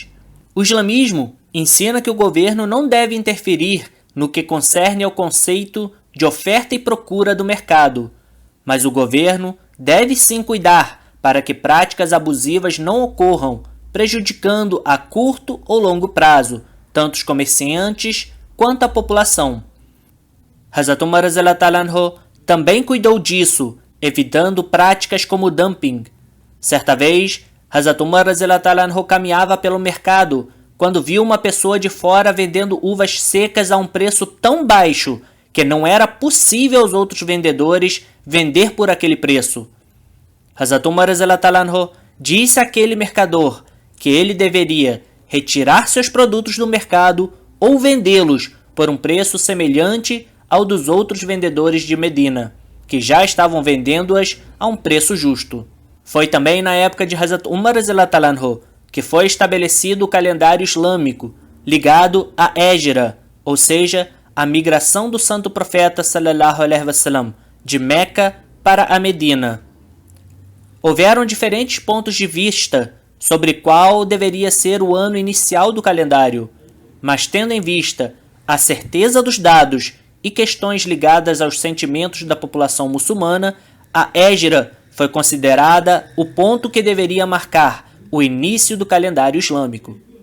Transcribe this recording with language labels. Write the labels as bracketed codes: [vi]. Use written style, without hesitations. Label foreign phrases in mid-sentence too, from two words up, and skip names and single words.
[pt] O islamismo ensina que o governo não deve interferir no que concerne ao conceito de oferta e procura do mercado, mas o governo deve sim cuidar para que práticas abusivas não ocorram, prejudicando a curto ou longo prazo tanto os comerciantes quanto a população. Hazrat Umar [ar] رضي الله عنه [pt] também cuidou disso, evitando práticas como dumping. Certa vez, Hazrat Umar [ar] رضي الله عنه [pt] caminhava pelo mercado quando viu uma pessoa de fora vendendo uvas secas a um preço tão baixo que não era possível aos outros vendedores vender por aquele preço. Hazrat Umar [ar] رضي الله عنه [pt] disse àquele mercador que ele deveria retirar seus produtos do mercado ou vendê-los por um preço semelhante ao dos outros vendedores de Medina, que já estavam vendendo-as a um preço justo. Foi também na época de Hazrat Umar [ar] رضي الله عنه [pt] que foi estabelecido o calendário islâmico, ligado à Hégira, ou seja, a migração do santo profeta [ar] صلى الله عليه وسلم [pt] de Meca para a Medina. Houveram diferentes pontos de vista sobre qual deveria ser o ano inicial do calendário, mas tendo em vista a certeza dos dados e questões ligadas aos sentimentos da população muçulmana, a Hégira foi considerada o ponto que deveria marcar o início do calendário islâmico.